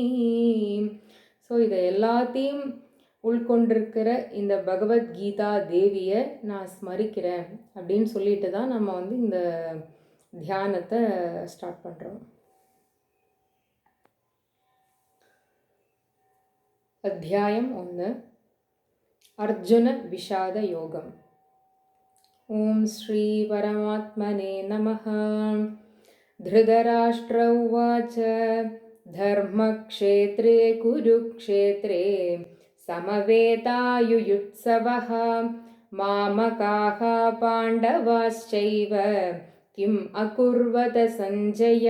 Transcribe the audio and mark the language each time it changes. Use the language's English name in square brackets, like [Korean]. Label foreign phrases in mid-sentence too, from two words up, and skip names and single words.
[Tamil] ஸோ இதை எல்லாத்தையும் உள்கொண்டிருக்கிற இந்த பகவத்கீதா தேவியை நான் ஸ்மரிக்கிறேன் அப்படின்னு சொல்லிட்டு தான் நம்ம இந்த தியானத்தை ஸ்டார்ட் பண்ணுறோம். அத்தியாயம் 1, அர்ஜுன விஷாத யோகம். [Sanskrit] ॐ श्री परमात्मने नमः. धृतराष्ट्र उवाच धर्मक्षेत्रे कुरुक्षेत्रे समवेतायुयुत्सवः मामकाः पाण्डवाश्चैव किम् अकुर्वत सञ्जय.